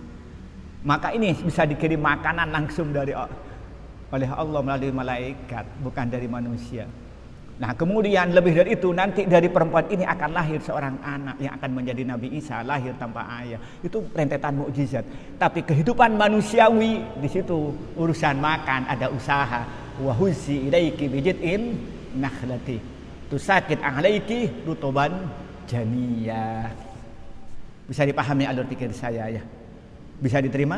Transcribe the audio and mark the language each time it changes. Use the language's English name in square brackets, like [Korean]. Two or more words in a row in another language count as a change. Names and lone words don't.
[Indonesian] Maka ini bisa dikirim makanan langsung oleh Allah melalui malaikat, bukan dari manusia. Nah, kemudian lebih dari itu, nanti dari perempuan ini akan lahir seorang anak yang akan menjadi Nabi Isa, lahir tanpa ayah. Itu rentetan mukjizat. Tapi kehidupan manusiawi di situ urusan makan, ada usaha. [Arabic] وهزي إليك بجذع النخلة تساقط عليك رطبا جنية. [Indonesian] Bisa dipahami alur pikir saya ya? Bisa diterima?